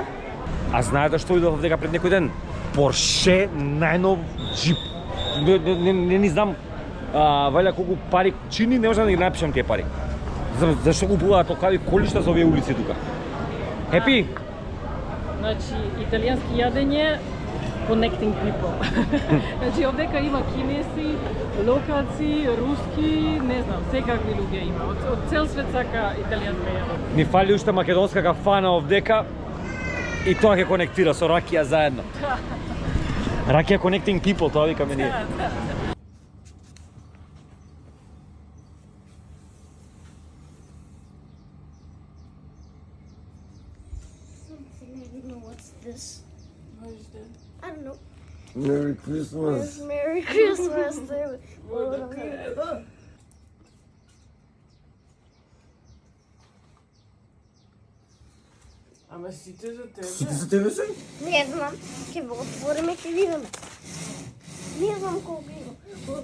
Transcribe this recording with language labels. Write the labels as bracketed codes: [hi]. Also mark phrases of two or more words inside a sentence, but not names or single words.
[mk] А знаете што видов дека пред некој ден? Порше најнов джип. Не ни знам валја колку пари чини, не можам да ги напишам тие пари. Зашто купуваат толкави колишта за овие улици тука? [en] Happy? [mk] Значи, италијански јадење, [en] connecting people. [mk] Значи, овдека има кинеси, локаци, руски, не знам, секакви луѓе има. Од цел свет сака италијанска јадење. Ни фали уште македонска кафана овдека и тоа ќе конектира со ракија заедно. Ракија [en] connecting people, [mk] тоа викаме ние. [en] What's this? What is that? I don't know. Merry Christmas. It's Merry Christmas. [mk] Ама сите за тебе. Сите за тебе се? Не знам. Ќе го отвориме, ќе видиме. Не знам колку има.